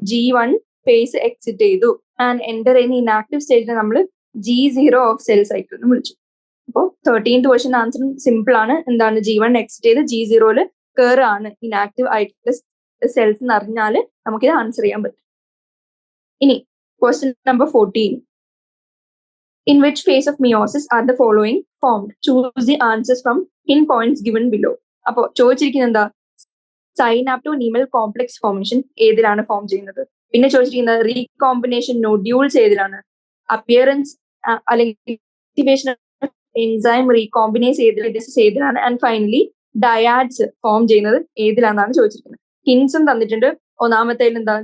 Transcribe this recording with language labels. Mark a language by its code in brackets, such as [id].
[ml] G1 face exit ചെയ്തു. And enter ചെയ്യുന്ന inactive സ്റ്റേജിനെ നമ്മൾ G0 ഓഫ് സെൽ സൈക്കിൾ എന്ന് വിളിച്ചു. അപ്പോൾ 13th ക്വസ്റ്റ്യൻ ആൻസർ സിമ്പിൾ ആണ്. എന്താണ്? G1 എക്സിറ്റ് ചെയ്ത് G0 കയറാണ് ഇനാക്റ്റീവ് ആയിട്ടുള്ള സെൽസ് എന്ന് അറിഞ്ഞാൽ നമുക്കിത് ആൻസർ ചെയ്യാൻ പറ്റും. ഇനി question number 14. [en] In which phase of meiosis are the following formed? Choose the answers from hint points given below. [ml] അപ്പോൾ ചോദിച്ചിരിക്കുന്നത് എന്താ? സൈനാപ്റ്റോനീമൽ കോംപ്ലക്സ് ഫോർമേഷൻ ഏതിലാണ് ഫോം ചെയ്യുന്നത്? പിന്നെ ചോദിച്ചിരിക്കുന്നത് റീകോമ്പിനേഷൻ നോഡ്യൂൾസ് ഏതിലാണ്? അപ്പിയറൻസ് അല്ലെങ്കിൽ ആക്ടിവേഷൻ എൻസൈം റീകോമ്പിനേസ് ഏതിലാണ്? ആൻഡ് ഫൈനലി ഡയാഡ്സ് ഫോം ചെയ്യുന്നത് ഏതിലാണെന്നാണ് ചോദിച്ചിരിക്കുന്നത്. ഹിൻസും തന്നിട്ടുണ്ട്. ഒന്നാമത്തേലും എന്താ?